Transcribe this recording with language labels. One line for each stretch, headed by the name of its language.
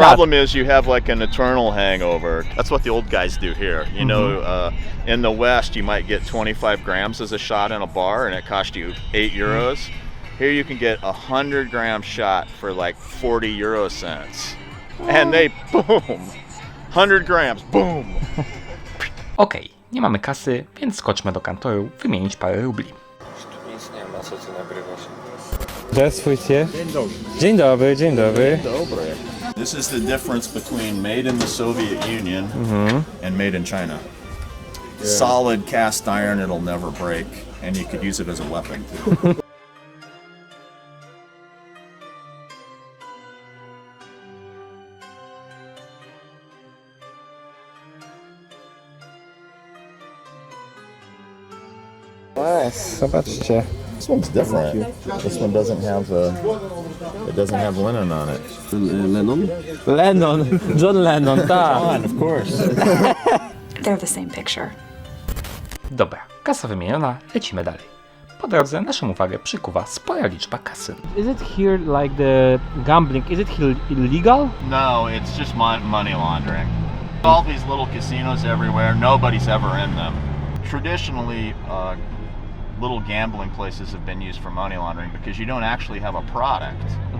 English: problem is you have like an eternal hangover. That's what the old guys do here. You know, in the West you might get 25 grams as a shot in a bar and it costs you 8 euros. Here you can get a 100-gram shot for like 40 euro cents. And they, boom, 100 grams, boom.
Polish: Okej, nie mamy kasy, więc skoczmy do kantoru wymienić parę rubli. Nic nie ma, co ty nagrywasz.
Russian: Здравствуйте.
Polish: Dzień dobry, dzień dobry.
English: This is the difference between made in the Soviet Union and made in China. Solid cast iron, it'll never break, and you could use it as a weapon too.
Polish: Nice, zobaczcie.
English: This one's different. This one doesn't have linen on it.
Polish: Lennon, John Lennon, tak.
English: Of course. They're the same picture.
Polish: Dobra, kasa wymieniona, lecimy dalej. Po drodze naszą uwagę przykuwa spora liczba kasyn.
English: Is it here like the gambling? Is it illegal? No, it's just money laundering. All these little casinos everywhere, nobody's ever in them. Traditionally, little gambling places have been used for money laundering because you don't actually have a product.